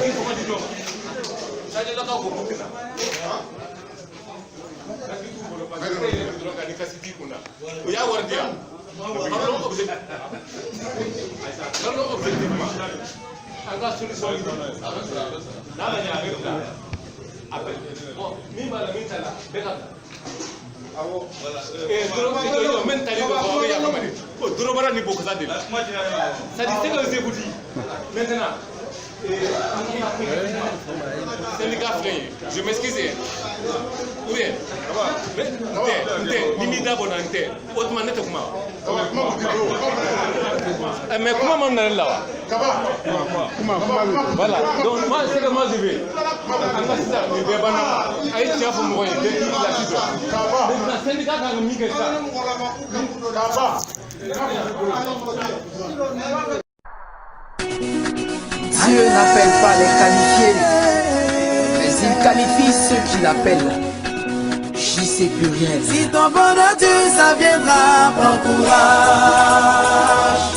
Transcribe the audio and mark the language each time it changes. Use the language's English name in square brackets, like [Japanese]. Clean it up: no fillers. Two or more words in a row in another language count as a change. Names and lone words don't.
[Bambara] o y'a wari di yan objectivement an ka solution n'a ma ɲɛ a bɛ bila appel bon min b'a la min t'a la bɛɛ ka bila awɔ min tali don aw bɛ yafa ma de o dorobara ni bokasa de la [French] c'est à dire ce que je vous dis maintenant [Bambara] syndicat filɛ ye [French] je m'excuse ou bien [Bambara] n tɛ ni m'i da bɔ na n tɛ o tuma ne tɛ kuma mais kuma ma na ne la wa [French] voilà donc moi c'est que moi je vais [Bambara] an ka sisan nin bɛɛ banna a ye tiɲɛ fɔ mɔgɔ ye bɛɛ k'i pilasi dɔn maintenant syndicat kan ka min kɛ sisan [French] Dieu n'appelle pas les qualifiés, mais il qualifie ceux qui l'appellent. J'y sais plus rien. Si ton bonheur ça viendra, prends courage.